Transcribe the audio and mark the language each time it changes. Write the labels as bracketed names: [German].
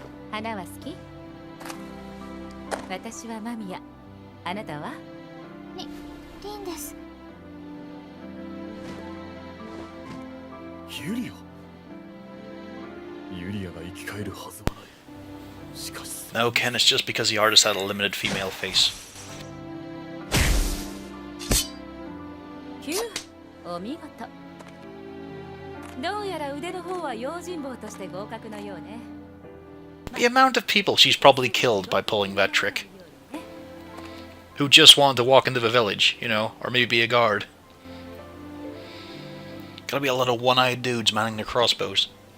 [Japanese] 花は好き？私はマミヤ。あなたは？リンです。ユリア。ユリアが生き返るはずはない。しかし。 [English] No, Ken, it's just because the artist had a limited female face. [Japanese] キュー、お見事。どうやら腕の方は用心棒として合格のようね。 [English] The amount of people she's probably killed by pulling that trick. Who just wanted to walk into the village, you know, or maybe be a guard. Gotta be a lot of one-eyed dudes manning their crossbows.